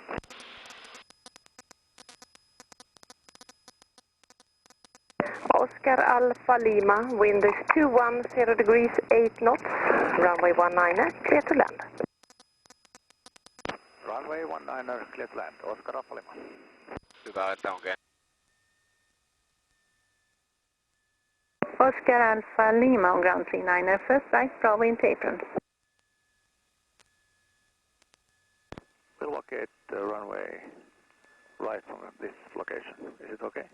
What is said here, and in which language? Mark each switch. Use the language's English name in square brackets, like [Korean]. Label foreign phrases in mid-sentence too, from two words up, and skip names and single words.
[English] Oscar Alpha Lima, wind is 210 degrees 8 knots, runway 19er, clear to land. Runway 19er, clear to land, Oscar Alpha Lima. [Finnish] Hyvä, että onkin. [English] Oscar Alpha Lima on ground 39er, first right, Bravo into apron. We'll locate the runway right from this location. Is it okay?